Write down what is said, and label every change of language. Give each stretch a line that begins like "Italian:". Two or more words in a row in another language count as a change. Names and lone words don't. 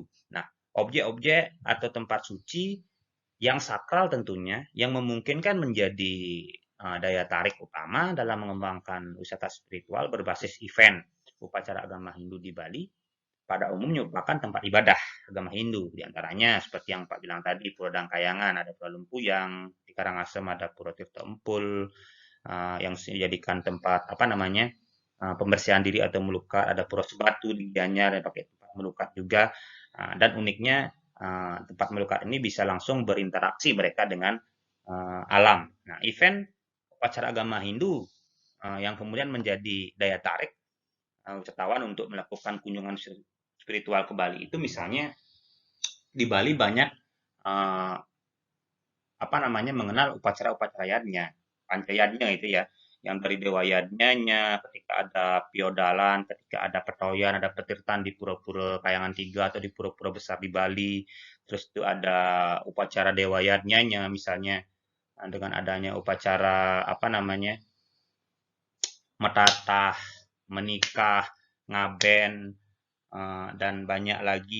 Indonesian: Nah, objek-objek atau tempat suci yang sakral tentunya yang memungkinkan menjadi daya tarik utama dalam mengembangkan wisata spiritual berbasis event upacara agama Hindu di Bali pada umumnya merupakan tempat ibadah agama Hindu. Di antaranya seperti yang Pak bilang tadi, Pura Dangkayangan, ada Pura Lempuyang, di Karangasem ada Pura Tirta Empul, yang dijadikan tempat apa namanya pembersihan diri atau melukat, ada Pura Sebatu di Gianyar yang pakai tempat melukat juga. Dan uniknya tempat melukat ini bisa langsung berinteraksi mereka dengan alam. Nah, event upacara agama Hindu yang kemudian menjadi daya tarik wisatawan untuk melakukan kunjungan spiritual ke Bali itu misalnya di Bali banyak apa namanya mengenal upacara-upacara yadnya, pancayadnya itu ya, yang dari Dewa Yadnyanya, ketika ada piodalan, ketika ada petoyan, ada petirtan di pura-pura Kayangan Tiga atau di pura-pura besar di Bali, terus itu ada upacara Dewa Yadnyanya misalnya dengan adanya upacara apa namanya metatah, menikah, ngaben, dan banyak lagi.